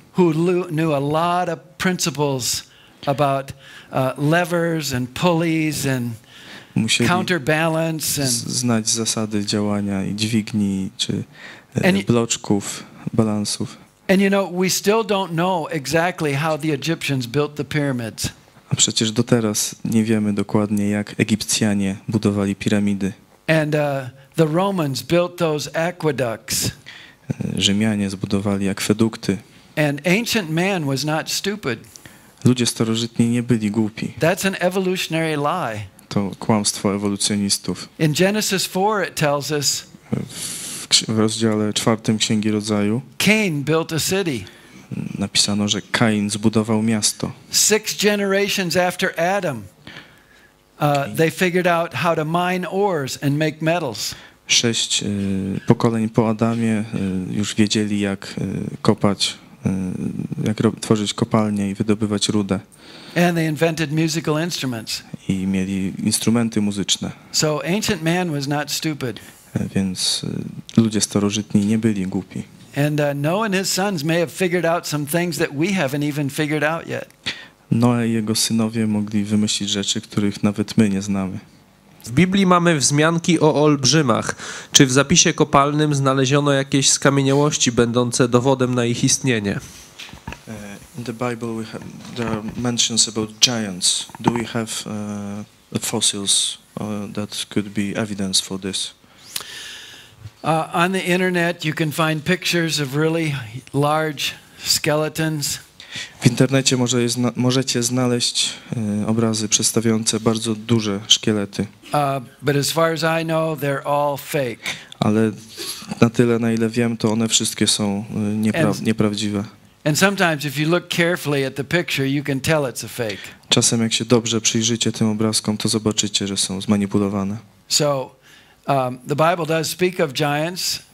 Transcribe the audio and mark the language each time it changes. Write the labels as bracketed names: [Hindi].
[English] Who knew a lot of principles about levers and pulleys and counterbalance and [Polish] znać zasady działania i dźwigni czy bloczków, balansów. [English] And you know, we still don't know exactly how the Egyptians built the pyramids. [Polish] A przecież do teraz nie wiemy dokładnie, jak Egipcjanie budowali piramidy. [English] And the Romans built those aqueducts. [Polish] Rzymianie zbudowali akwedukty. [English] And ancient man was not stupid. [Polish] Ludzie starożytni nie byli głupi. [English] That's an evolutionary lie. [Polish] To kłamstwo ewolucjonistów. [English] In Genesis 4 it tells us [Polish] w rozdziale 4 Księgi Rodzaju [English] Cain built a city. [Polish] Napisano, że Kain zbudował miasto. [English] 6 generations after Adam, they figured out how to mine ores and make metals. [Polish] 6 pokoleń po Adamie już wiedzieli, jak kopać, jak tworzyć kopalnie i wydobywać rudę. [English] And they invented musical instruments. [Polish] I mieli instrumenty muzyczne. [English] So ancient man was not stupid. [Polish] Więc ludzie starożytni nie byli głupi. [English] And Noah and his sons may have figured out some things that we haven't even figured out yet. [Polish] Noe i jego synowie mogli wymyślić rzeczy, których nawet my nie znamy. W Biblii mamy wzmianki o olbrzymach. Czy w zapisie kopalnym znaleziono jakieś skamieniałości będące dowodem na ich istnienie? [English] In the Bible there are mentions about giants. Do we have fossils that could be evidence for this? On the internet you can find pictures of really large skeletons. [Polish] W internecie możecie znaleźć obrazy przedstawiające bardzo duże szkielety. [English] But as far as I know, they're all fake. [Polish] Ale na tyle, na ile wiem, to one wszystkie są nieprawdziwe. [English] And sometimes if you look carefully at the picture, you can tell it's a fake. [Polish] Czasem jak się dobrze przyjrzycie tym obrazkom, to zobaczycie, że są zmanipulowane. [English] So the Bible does speak of giants.